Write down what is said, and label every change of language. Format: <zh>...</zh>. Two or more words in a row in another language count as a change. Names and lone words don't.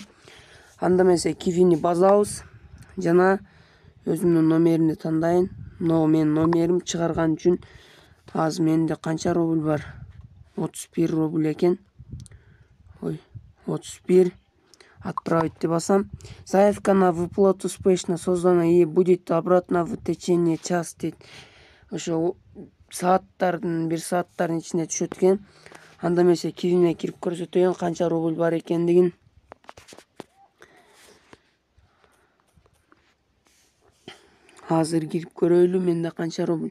<ky>Анда мен Kiwi'ни базабыз жана өзүмдүн номеримди тандайын. Но менин номерим чыгарган үчүн азыр менде канча рубль бар? 31 рубль экен. 31. Отправить деп басам.</ky> <ru>Заявка на выплату успешно создана и будет обратно в течение час дейт.</ru> <ky>Ошо сааттардын 1 сааттардын ичинде түшөт экен. Анда мен Kiwi'ме кирип көрсөтөйүн канча рубль бар экендигин. Азыр кирип көрөйлү. Менде канча рубль?</ky>